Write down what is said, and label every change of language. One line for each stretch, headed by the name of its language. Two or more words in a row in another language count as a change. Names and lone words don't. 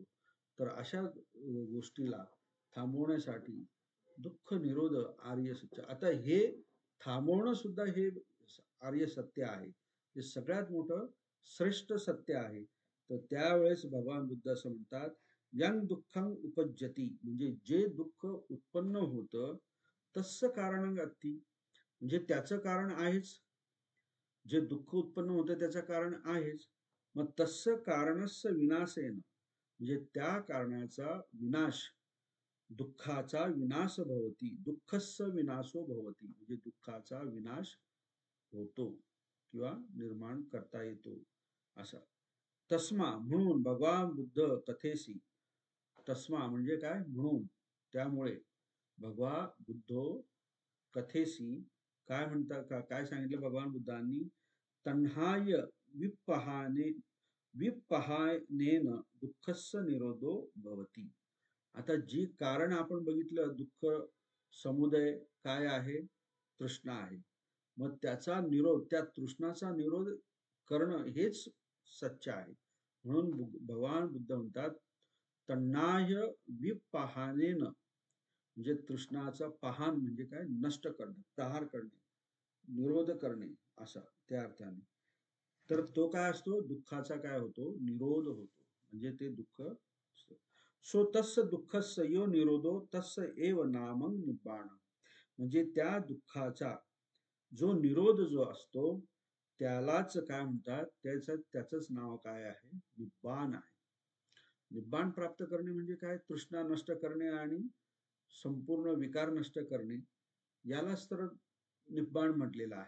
Marathi: तर अशा गोष्टीला थांबवण्यासाठी दुःख निरोध आर्य सत्य. आता हे थांबवणं सुद्धा हे आर्य सत्य आहे. हे सगळ्यात मोठं श्रेष्ठ सत्य आहे. तर त्यावेळेस भगवान बुद्ध असं म्हणतात,
Pali: यं दुःखं उपज्जती,
Marathi: म्हणजे जे दुःख उत्पन्न होतं
Pali: तस्स कारणं अस्ति,
Marathi: म्हणजे त्याचं कारण आहेच. जे दुःख उत्पन्न होतं त्याचं कारण आहेच. मग
Pali: तस्स कारणस्य विनाशेन,
Marathi: म्हणजे त्या कारणाचा विनाश, दुःखाचा विनाश भवती,
Pali: दुःखस्य विनाशो भवती,
Marathi: म्हणजे दुःखाचा विनाश होतो किंवा निर्माण करता येतो असा. तस्मा, म्हणून
Pali: भगवान बुद्ध कथेसी,
Marathi: तस्मा म्हणजे काय? म्हणून, त्यामुळे
Pali: भगवा बुद्धो कथेसी,
Marathi: काय म्हणतात, काय सांगितलं भगवान बुद्धांनी?
Pali: तन्हाय विपहानेन दुःखस्य निरोधो भवती.
Marathi: आता जी कारण आपण बघितलं, दुःख समुदय काय आहे? तृष्णा आहे. मग त्याचा निरोध, त्या तृष्णाचा निरोध करणं हेच सत्य आहे. म्हणून भगवान बुद्ध म्हणतात,
Pali: तन्नाय विपहानेन,
Marathi: म्हणजे तृष्णाचा पहान म्हणजे काय? नष्ट करणे, प्रहार करणे, निरोध करणे असा त्या अर्थाने. तर तो काय असतो? दुःखाचा काय होतो? निरोध होतो. म्हणजे ते दुःख
Pali: सो तस्य दुःखस्य यो निरोधो तस्य एव नामं निब्बाण,
Marathi: म्हणजे त्या दुःखाचा जो निरोध जो असतो त्यालाच काय म्हणतात? त्याचंच नाव काय आहे? निब्बाण आहे. निब्बाण प्राप्त करणे म्हणजे काय? तृष्णा नष्ट करणे आणि संपूर्ण विकार नष्ट करणे, यालाच तर निब्बाण म्हटलेलं आहे.